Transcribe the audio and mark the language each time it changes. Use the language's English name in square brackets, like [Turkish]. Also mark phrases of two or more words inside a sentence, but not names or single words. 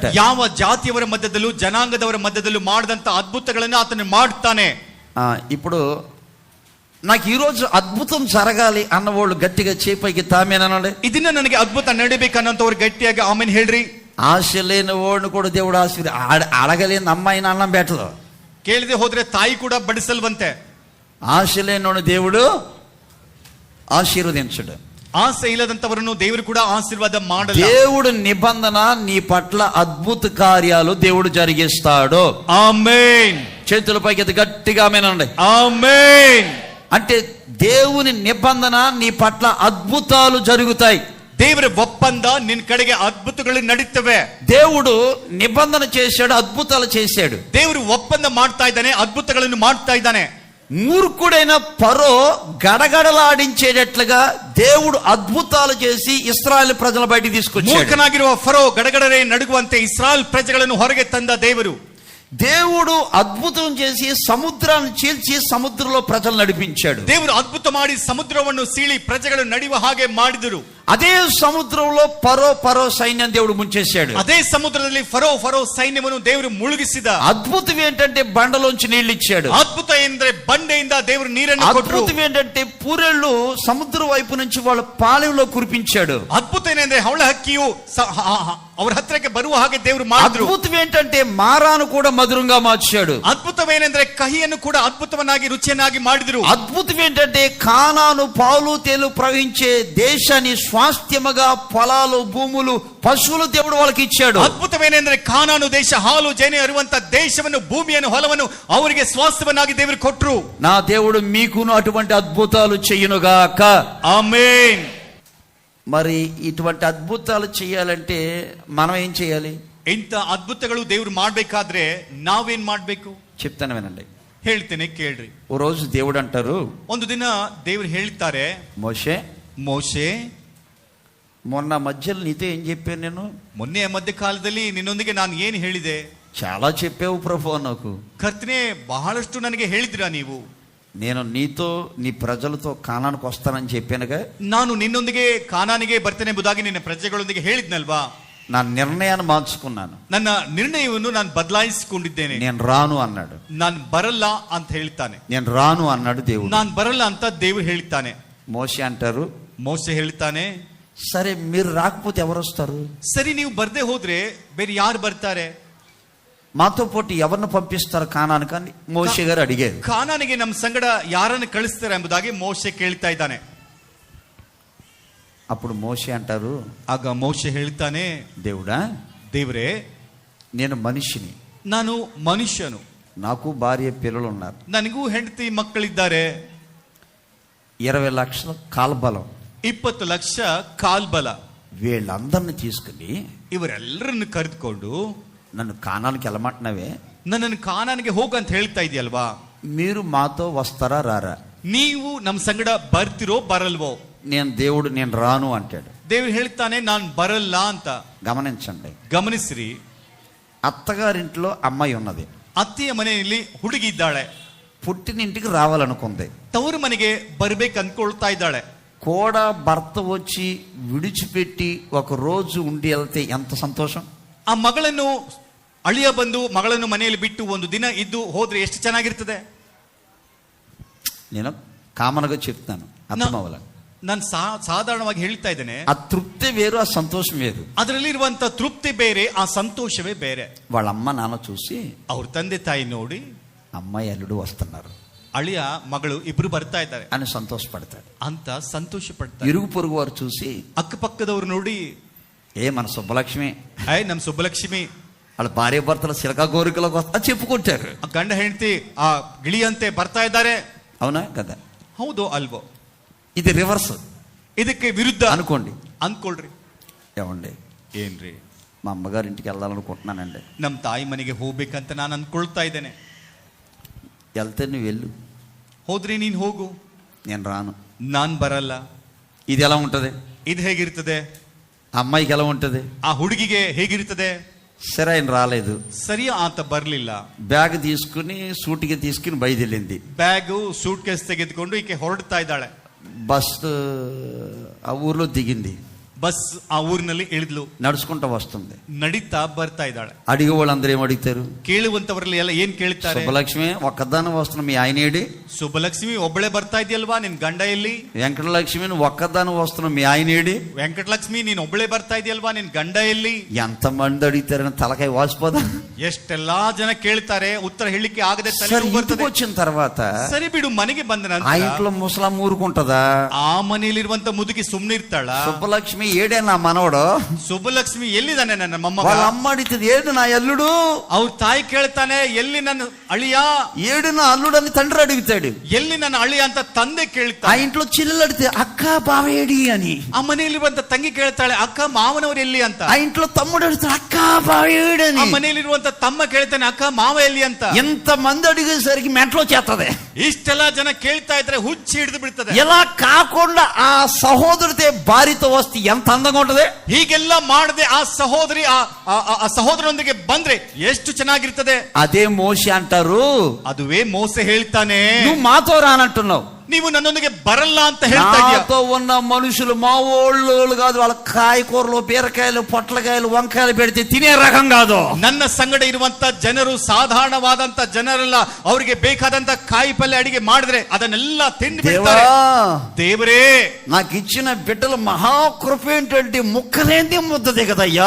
[Kannada] ಯಾವ ಜಾತಿಯವರ ಮಧ್ಯದಲ್ಲೂ ಜನಾಂಗದವರ ಮಧ್ಯದಲ್ಲೂ ಮಾಡದಂತ ಅದ್ಭುತಗಳನ್ನು ಆತನು ಮಾಡುತ್ತಾನೆ. [Telugu] ఇప్పుడు నాకు ఈ రోజు అద్భుతం జరగాలి అన్నవాళ్ళు గట్టిగా చేపైకి తామేనండి. [Kannada] ಇದನ್ನ ನನಗೆ ಅದ್ಭುತ ನಡಿಬೇಕನ್ನೋಂಥವ್ರು ಗಟ್ಟಿಯಾಗಿ ಆಮೇನ್ ಹೇಳ್ರಿ. [Telugu] ఆశ లేని వాడిని కూడా దేవుడు అడగలేని అమ్మాయిని అన్నం పెట్టదు. [Kannada] ಕೇಳದೆ ಹೋದ್ರೆ ತಾಯಿ ಕೂಡ ಬಡಿಸಲ್ವಂತೆ. [Telugu] ఆశ లేని దేవుడు ఆశీర్వదించడు. [Kannada] ಆಸೆ ಇಲ್ಲದಂತವರನ್ನು ದೇವರು ಕೂಡ ಆಶೀರ್ವಾದ ಮಾಡಲ್ಲ. [Telugu] దేవుడు నిబంధన నీ పట్ల అద్భుత కార్యాలు దేవుడు జరిగిస్తాడు. ఆమేన్. చేతుల పైకి గట్టిగా ఆమేనండి. ఆమేన్. అంటే దేవుని నిబంధన నీ పట్ల అద్భుతాలు జరుగుతాయి. [Kannada] ದೇವರ ಒಪ್ಪಂದ ನಿನ್ನ ಕಡೆಗೆ ಅದ್ಭುತಗಳು ನಡೀತವೆ. [Telugu] దేవుడు నిబంధన చేశాడు, అద్భుతాలు చేశాడు. [Kannada] ದೇವರು ಒಪ್ಪಂದ ಮಾಡ್ತಾ ಇದ್ದಾನೆ, ಅದ್ಭುತಗಳನ್ನು ಮಾಡ್ತಾ ಇದ್ದಾನೆ. [Telugu] మూర్ఖుడైన ఫరో గడగడలాడించేటట్లుగా దేవుడు అద్భుతాలు చేసి ఇశ్రాయేలు ప్రజల బయటికి తీసుకొచ్చాడు. [Kannada] ಮೂರ್ಖನಾಗಿರುವ ಫರೋ ಗಡಗಡನೆ ನಡುಗುವಂತೆ ಇಸ್ರಾಯೇಲ್ ಪ್ರಜೆಗಳನ್ನು ಹೊರಗೆ ತಂದ ದೇವರು. [Telugu] దేవుడు అద్భుతం చేసి సముద్రాన్ని చీల్చి సముద్రంలో ప్రజలు నడిపించాడు. [Kannada] ದೇವರು ಅದ್ಭುತ ಮಾಡಿ ಸಮುದ್ರವನ್ನು ಸೀಳಿ ಪ್ರಜೆಗಳು ನಡೆಯುವ ಹಾಗೆ ಮಾಡಿದರು. [Telugu] అదే సముద్రంలో ఫరో సైన్యం దేవుడు ముంచేశాడు. [Kannada] ಅದೇ ಸಮುದ್ರದಲ್ಲಿ ಫರೋ ಸೈನ್ಯವನ್ನು ದೇವರು ಮುಳುಗಿಸಿದ. [Telugu] అద్భుతం ఏంటంటే బండలోంచి నీళ్లు ఇచ్చాడు. [Kannada] ಅದ್ಭುತ ಎಂದ್ರೆ ಬಂಡೆಯಿಂದ ದೇವರು ನೀರನ್ನು ಕೊಟ್ಟರು. [Telugu] అద్భుతం ఏంటంటే పూరెళ్ళు సముద్ర వైపు నుంచి వాళ్ళ పాలెంలో కురిపించాడు. [Kannada] ಅದ್ಭುತ ಏನೆಂದ್ರೆ ಹವಳ ಹಕ್ಕಿಯು ಅವರ ಹತ್ರಕ್ಕೆ ಬರುವ ಹಾಗೆ ದೇವರು ಮಾಡಿದ್ರು. [Telugu] అద్భుతం ఏంటంటే మారాను కూడా మధురంగా మార్చాడు. [Kannada] ಅದ್ಭುತವೇನೆಂದ್ರೆ ಕಹಿಯನ್ನು ಕೂಡ ಅದ್ಭುತವನ್ನಾಗಿ ರುಚಿಯನ್ನಾಗಿ ಮಾಡಿದ್ರು. [Telugu] అద్భుతం ఏంటంటే కానాను పాలు తేలు ప్రవహించే దేశాన్ని స్వాస్థ్యముగా పొలాలు భూములు పశువులు దేవుడు వాళ్ళకి ఇచ్చాడు. [Kannada] ಅದ್ಭುತವೇನೆಂದ್ರೆ ಕಾನಾನು ದೇಶ ಹಾಲು ಜೇನೆ ಇರುವಂತ ದೇಶವನ್ನು ಭೂಮಿಯನ್ನು ಹೊಲವನ್ನು ಅವರಿಗೆ ಸ್ವಾಸ್ಥ್ಯವನ್ನಾಗಿ ದೇವರು ಕೊಟ್ಟರು. [Telugu] నా దేవుడు మీకును అటువంటి అద్భుతాలు చెయ్యునుగాక. ఆమేన్. మరి ఇటువంటి అద్భుతాలు చేయాలంటే మనం ఏం చేయాలి? [Kannada] ಇಂಥ ಅದ್ಭುತಗಳು ದೇವರು ಮಾಡ್ಬೇಕಾದ್ರೆ ನಾವೇನ್ ಮಾಡ್ಬೇಕು [Telugu] చెప్తాను వినండి. [Kannada] ಹೇಳ್ತೇನೆ ಕೇಳ್ರಿ. [Telugu] ఓ రోజు దేవుడు అంటారు, [Kannada] ಒಂದು ದಿನ ದೇವರು ಹೇಳ್ತಾರೆ, ಮೋಶೆ [Telugu] మొన్న మధ్యలో నీతో ఏం చెప్పాను నేను? [Kannada] ಮೊನ್ನೆ ಮಧ್ಯ ಕಾಲದಲ್ಲಿ ನಿನ್ನೊಂದಿಗೆ ನಾನು ಏನು ಹೇಳಿದೆ? [Telugu] చాలా చెప్పావు ప్రభు నాకు. [Kannada] ಕರ್ತನೆ ಬಹಳಷ್ಟು ನನಗೆ ಹೇಳಿದ್ರಾ ನೀವು? [Telugu] నేను నీతో నీ ప్రజలతో కానానికి వస్తానని చెప్పానుగా. [Kannada] ನಾನು ನಿನ್ನೊಂದಿಗೆ ಕಾನಾನಿಗೆ ಬರ್ತೇನೆ ಎಂಬುದಾಗಿ ನಿನ್ನ ಪ್ರಜೆಗಳೊಂದಿಗೆ ಹೇಳಿದ್ನಲ್ವಾ? [Telugu] నా నిర్ణయాన్ని మార్చుకున్నాను. [Kannada] ನನ್ನ ನಿರ್ಣಯವನ್ನು ನಾನು ಬದಲಾಯಿಸಿಕೊಂಡಿದ್ದೇನೆ. [Telugu] నేను రాను అన్నాడు. [Kannada] ನಾನು ಬರಲ್ಲ ಅಂತ ಹೇಳ್ತಾನೆ. [Telugu] నేను రాను అన్నాడు దేవుడు. [Kannada] ನಾನು ಬರಲ್ಲ ಅಂತ ದೇವರು ಹೇಳ್ತಾನೆ. [Telugu] మోషే అంటారు, [Kannada] ಮೋಶೆ ಹೇಳ್ತಾನೆ, [Telugu] సరే మీరు రాకపోతే ఎవరు వస్తారు? [Kannada] ಸರಿ ನೀವು ಬರ್ದೇ ಹೋದ್ರೆ ಬೇರೆ ಯಾರು ಬರ್ತಾರೆ? [Telugu] మాతో పాటు ఎవరిని పంపిస్తారు కానానికి అని మోషే గారు అడిగారు. [Kannada] ಕಾನಾನಿಗೆ ನಮ್ಮ ಸಂಗಡ ಯಾರನ್ನು ಕಳಿಸ್ತಾರೆ ಎಂಬುದಾಗಿ ಮೋಶೆ ಕೇಳ್ತಾ ಇದ್ದಾನೆ. [Telugu] అప్పుడు మోషే అంటారు, [Kannada] ಆಗ ಮೋಶೆ ಹೇಳ್ತಾನೆ, [Telugu] దేవుడా, [Kannada] ದೇವರೇ, [Telugu] నేను మనిషిని, [Kannada] ನಾನು ಮನುಷ್ಯನು, [Telugu] నాకు భార్య పిల్లలు ఉన్నారు, [Kannada] ನನಗೂ ಹೆಂಡತಿ ಮಕ್ಕಳಿದ್ದಾರೆ, [Telugu] 20 లక్షల కాల్బలం, [Kannada] 20 ಲಕ್ಷ ಕಾಲ್ಬಲ, [Telugu] వీళ్ళందరిని తీసుకుని [Kannada] ಇವರೆಲ್ಲರನ್ನು ಕರೆದುಕೊಂಡು [Telugu] నన్ను కానానికి వెళ్ళమంటున్నావే, [Kannada] ನನ್ನನ್ನು ಕಾನಾನಿಗೆ ಹೋಗಂತ ಹೇಳ್ತಾ ಇದೆಯಲ್ವಾ? [Telugu] మీరు మాతో వస్తారా రారా? [Kannada] ನೀವು ನಮ್ಮ ಸಂಗಡ ಬರ್ತಿರೋ ಬರಲ್ವೋ? [Telugu] నేను రాను అంటాడు. [Kannada] ದೇವರು ಹೇಳ್ತಾನೆ, ನಾನು ಬರಲ್ಲ ಅಂತ. [Telugu] గమనించండి, [Kannada] ಗಮನಿಸ್ರಿ. [Telugu] అత్తగారింట్లో అమ్మాయి ఉన్నది, [Kannada] ಅತ್ತೆಯ ಮನೆಯಲ್ಲಿ ಹುಡುಗಿ ಇದ್ದಾಳೆ, [Telugu] పుట్టినింటికి రావాలనుకుంది, [Kannada] ತವರು ಮನೆಗೆ ಬರ್ಬೇಕು ಅನ್ಕೊಳ್ತಾ ಇದ್ದಾಳೆ. [Telugu] కూడా భర్త వచ్చి విడిచిపెట్టి ఒక రోజు ఉండి వెళ్తే ఎంత సంతోషం. [Kannada] ಆ ಮಗಳನ್ನು ಅಳಿಯ ಬಂದು ಮಗಳನ್ನು ಮನೆಯಲ್ಲಿ ಬಿಟ್ಟು ಒಂದು ದಿನ ಇದ್ದು ಹೋದ್ರೆ ಎಷ್ಟು ಚೆನ್ನಾಗಿರ್ತದೆ. [Telugu] నేను కామన్గా చెప్తాను, అర్థమవ్వాల. [Kannada] ನಾನು ಸಾಧಾರಣವಾಗಿ ಹೇಳ್ತಾ ಇದ್ದೇನೆ. [Telugu] ఆ తృప్తి వేరు, ఆ సంతోషం వేరు. [Kannada] ಅದರಲ್ಲಿ ಇರುವಂತ ತೃಪ್ತಿ ಬೇರೆ, ಆ ಸಂತೋಷವೇ ಬೇರೆ. [Telugu] వాళ్ళ అమ్మ నాన్న చూసి, [Kannada] ಅವ್ರ ತಂದೆ ತಾಯಿ ನೋಡಿ, [Telugu] అమ్మాయి అల్లుడు వస్తున్నారు, [Kannada] ಅಳಿಯ ಮಗಳು ಇಬ್ರು ಬರ್ತಾ ಇದ್ದಾರೆ [Telugu] అని సంతోషపడతాడు. [Kannada] ಅಂತ ಸಂತೋಷ ಪಡ್ತಾರೆ. [Telugu] ఇరుగు పొరుగు వారు చూసి, [Kannada] ಅಕ್ಕಪಕ್ಕದವ್ರು ನೋಡಿ, [Telugu] మన సుబ్బలక్ష్మి, [Kannada] ನಮ್ ಸುಬ್ಬಲಕ್ಷ್ಮಿ, [Telugu] వాళ్ళ భార్య భర్తల సిలకా కోరికలకు వస్తా చెప్పుకుంటారు. [Kannada] ಆ ಗಂಡ ಹೆಂಡತಿ ಆ ಗಿಳಿಯಂತೆ ಬರ್ತಾ ಇದ್ದಾರೆ. [Telugu] అవునా కదా? [Kannada] ಹೌದು ಅಲ್ವೋ? [Telugu] ఇది రివర్స్, [Kannada] ಇದಕ್ಕೆ ವಿರುದ್ಧ [Telugu] అనుకోండి. [Kannada] ಅನ್ಕೊಳ್ರಿ. [Telugu] ఏమండి, [Kannada] ಏನ್ರಿ? [Telugu] మా అమ్మగారి ఇంటికి వెళ్ళాలనుకుంటున్నానండి. [Kannada] ನಮ್ ತಾಯಿ ಮನೆಗೆ ಹೋಗ್ಬೇಕಂತ ನಾನು ಅನ್ಕೊಳ್ತಾ ಇದ್ದೇನೆ. [Telugu] వెళ్తే నువ్వు వెళ్ళు, [Kannada] ಹೋದ್ರಿ ನೀನ್ ಹೋಗು, [Telugu] నేను రాను. [Kannada] ನಾನ್ ಬರಲ್ಲ. [Telugu] ఇది ఎలా ఉంటది? [Kannada] ಇದು ಹೇಗಿರ್ತದೆ? [Telugu] అమ్మాయికి ఎలా ఉంటది? [Kannada] ಆ ಹುಡುಗಿಗೆ ಹೇಗಿರ್ತದೆ? [Telugu] సరే ఆయన రాలేదు, [Kannada] ಸರಿ ಆತ ಬರ್ಲಿಲ್ಲ. [Telugu] బ్యాగ్ తీసుకుని సూటిగా తీసుకుని బయలుదేరింది. [Kannada] ಬ್ಯಾಗು ಸೂಟ್ ಕೇಸ್ ತೆಗೆದುಕೊಂಡು ಈಕೆ ಹೊರಡ್ತಾ ಇದ್ದಾಳೆ. [Telugu] బస్ ఆ ఊర్లో దిగింది. [Kannada] ಬಸ್ ಆ ಊರಿನಲ್ಲಿ ಇಳಿದ್ಲು, [Telugu] నడుచుకుంటూ వస్తుంది. [Kannada] ನಡೀತಾ ಬರ್ತಾ ಇದ್ದಾಳೆ. [Telugu] అడిగే వాళ్ళందరూ ఏం అడుగుతారు? [Kannada] ಕೇಳುವಂತವರಲ್ಲಿ ಎಲ್ಲ ಏನ್ ಕೇಳ್ತಾರೆ? [Telugu] శుభలక్ష్మి ఒక్కదాని వస్తున్న మీ ఆయన ఏడి? [Kannada] ಶುಭಲಕ್ಷ್ಮಿ ಒಬ್ಬಳೆ ಬರ್ತಾ ಇದೆಯಲ್ವಾ, ನಿನ್ ಗಂಡ ಎಲ್ಲಿ? [Telugu] వెంకటలక్ష్మి నువ్వు ఒక్కదాని వస్తున్న మీ ఆయన ఏడి? [Kannada] ವೆಂಕಟಲಕ್ಷ್ಮಿ ನೀನ್ ಒಬ್ಬಳೆ ಬರ್ತಾ ಇದೆಯಲ್ವಾ, ನಿನ್ ಗಂಡ ಎಲ್ಲಿ? [Telugu] ఎంత మంది అడుగుతారని తలకాయ వాసిపోదా? [Kannada] ಎಷ್ಟೆಲ್ಲಾ ಜನ ಕೇಳ್ತಾರೆ, ಉತ್ತರ ಹೇಳಿಕೆ ಆಗದೆ [Telugu] సరే, [Kannada] ತಲೆನೋವು [Telugu] ఇంటికి [Kannada] ಬರ್ತದೆ. [Telugu] వచ్చిన తర్వాత [Kannada] ಸರಿ ಬಿಡು, ಮನೆಗೆ ಬಂದ [Telugu] ఆ [Kannada] ನಂತರ [Telugu] ఇంట్లో ముసలమ్మ ఊరుకుంటదా? [Kannada] ಆ ಮನೆಯಲ್ಲಿರುವಂತ ಮುದುಕಿ ಸುಮ್ನೆ ಇರ್ತಾಳ? [Telugu] సుబ్బలక్ష్మి ఏడే నా మనవడు? [Kannada] ಶುಭಲಕ್ಷ್ಮಿ ಎಲ್ಲಿದ್ದಾನೆ ನನ್ನ ಮೊಮ್ಮಗ? [Telugu] వాళ్ళ అమ్మ అడిగితే ఏడు నా అల్లుడు? [Kannada] ಅವ್ರ ತಾಯಿ ಕೇಳ್ತಾನೆ, ಎಲ್ಲಿ ನನ್ನ ಅಳಿಯ? [Telugu] ఏడు నా అల్లుడు అని తండ్రి అడుగుతాడు. [Kannada] ಎಲ್ಲಿ ನನ್ನ ಅಳಿಯ ಅಂತ ತಂದೆ [Telugu] ఆ [Kannada] ಕೇಳ್ತಾನೆ. [Telugu] ఇంట్లో చెల్లెలు అడిగితే అక్క బావేడి అని. [Kannada] ಆ ಮನೆಯಲ್ಲಿರುವಂತ ತಂಗಿ ಕೇಳ್ತಾಳೆ, ಅಕ್ಕ ಮಾವನವ್ರು ಎಲ್ಲಿ ಅಂತ. [Telugu] ఆ ఇంట్లో తమ్ముడు అడిగితే అక్క బావేడి [Kannada] ಆ [Telugu] అని. [Kannada] ಮನೆಯಲ್ಲಿರುವಂತ ತಮ್ಮ ಕೇಳ್ತಾನೆ, ಅಕ್ಕ ಮಾವ ಎಲ್ಲಿ ಅಂತ. [Telugu] ఎంత మంది అడిగేసరికి మెంట్లో చేస్తది. [Kannada] ಇಷ್ಟೆಲ್ಲ ಜನ ಕೇಳ್ತಾ ಇದ್ರೆ ಹುಚ್ಚಿ ಹಿಡಿದು ಬಿಡ್ತದೆ. [Telugu] ఇలా కాకుండా ఆ సహోదరితే భార్యతో వస్తే ఎంత అందంగా ఉంటది. [Kannada] ಹೀಗೆಲ್ಲ ಮಾಡದೆ ಆ ಸಹೋದರಿ ಆ ಸಹೋದರನೊಂದಿಗೆ ಬಂದ್ರೆ ಎಷ್ಟು ಚೆನ್ನಾಗಿರ್ತದೆ. [Telugu] అదే మోషే అంటారు, [Kannada] ಅದುವೇ ಮೋಸೆ ಹೇಳ್ತಾನೆ, [Telugu] నువ్వు మాతో రానంటున్నావు. [Kannada] ನೀವು ನನ್ನೊಂದಿಗೆ ಬರಲ್ಲ ಅಂತ ಹೇಳ್ತಾ ಇದೀಯ. [Telugu] నాతో ఉన్న మనుషులు మా ఓళ్ళు కాదు, వాళ్ళ కాయకూరలు బీరకాయలు పొట్లకాయలు వంకాయలు పెడితే తినే రకం కాదు. [Kannada] ನನ್ನ ಸಂಗಡ ಇರುವಂತ ಜನರು ಸಾಧಾರಣವಾದಂತ ಜನರಲ್ಲ. ಅವರಿಗೆ ಬೇಕಾದಂತ ಕಾಯಿ ಪಲ್ಯ ಅಡಿಗೆ ಮಾಡಿದ್ರೆ ಅದನ್ನೆಲ್ಲ ತಿಂದು ಬಿಡ್ತಾರೆ. ದೇವರೇ, [Telugu] నాకు ఇచ్చిన బిడ్డల మహాకృప ఏంటంటే ముక్కలేంది ముద్దదే కదయ్యా.